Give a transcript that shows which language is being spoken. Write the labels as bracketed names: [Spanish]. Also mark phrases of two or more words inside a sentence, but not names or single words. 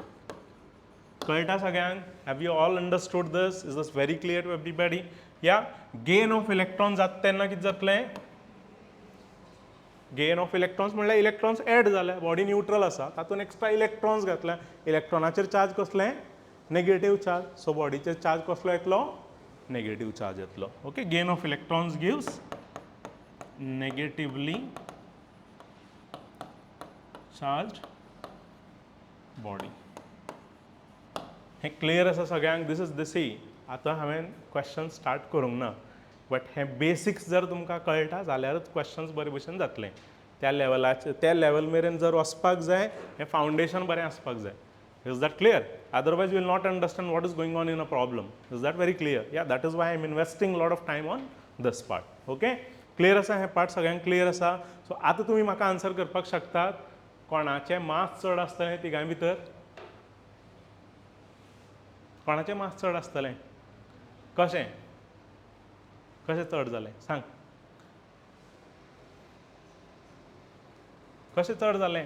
[Konkani] कळटा सगळ्यांक? [English] Have you all understood this? Is this very clear to everybody? [Konkani] Yeah. [English] Gain of electrons [Konkani] जाता तेन्ना कितें जातलें? [English] Gain of electrons [Konkani] म्हणल्यार इलेक्ट्रॉन्स एड जाले, [English] body neutral [Konkani] आसा, तातूंत [English] extra electrons [Konkani] घातले. इलेक्ट्रॉनाचेर चार्ज कसले? [English] negative charge. [Konkani] सो बॉडीचेर चार्ज कसलो येतलो? [English] negative charge [Konkani] येतलो. [English] okay, gain of electrons gives negatively charged body. [Konkani] हे क्लियर आसा सगळ्यांक? [English] this is this he. [Konkani] आतां हांवें क्वेश्चन स्टार्ट करूंक ना, बट हे बेसिक्स जर तुमकां कळटा जाल्यारच क्वेश्चन्स बरे भशेन जातले. त्या लेवल मेरेन जर वचपाक जाय, हें फावंडेशन बरें आसपाक जाय. [English] Is that clear? Otherwise, you will not understand what is going on in a problem. Is that very clear? Yeah, that is why I am investing a lot of time on this part. [Konkani] Okay? Clear असा हे पार्ट सगळ्यांक क्लियर असा. सो आता तुम्ही म्हाका आन्सर करपाक शकतात कोणाचे मार्क्स चड आसतले तिगांय भितर? कोणाचे मार्क्स चड आसतले? कशें कशें चड जालें सांग. कशें चड जालें?